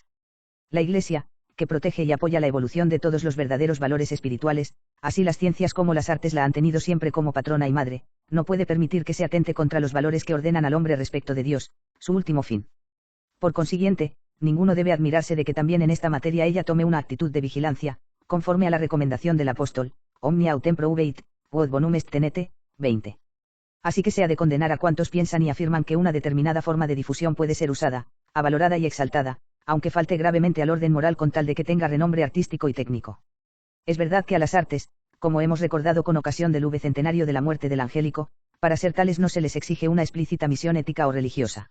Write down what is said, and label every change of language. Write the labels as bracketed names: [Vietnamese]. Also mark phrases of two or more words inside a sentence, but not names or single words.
[Spanish] La Iglesia, que protege y apoya la evolución de todos los verdaderos valores espirituales, así las ciencias como las artes la han tenido siempre como patrona y madre, no puede permitir que se atente contra los valores que ordenan al hombre respecto de Dios, su último fin. Por consiguiente, ninguno debe admirarse de que también en esta materia ella tome una actitud de vigilancia, conforme a la recomendación del apóstol, [Latin] Omnia autem proveit, quod bonum est tenete, 20. [Spanish] Así que se ha de condenar a cuantos piensan y afirman que una determinada forma de difusión puede ser usada, avalorada y exaltada, aunque falte gravemente al orden moral con tal de que tenga renombre artístico y técnico. Es verdad que a las artes, como hemos recordado con ocasión del centenario de la muerte del Angélico, para ser tales no se les exige una explícita misión ética o religiosa.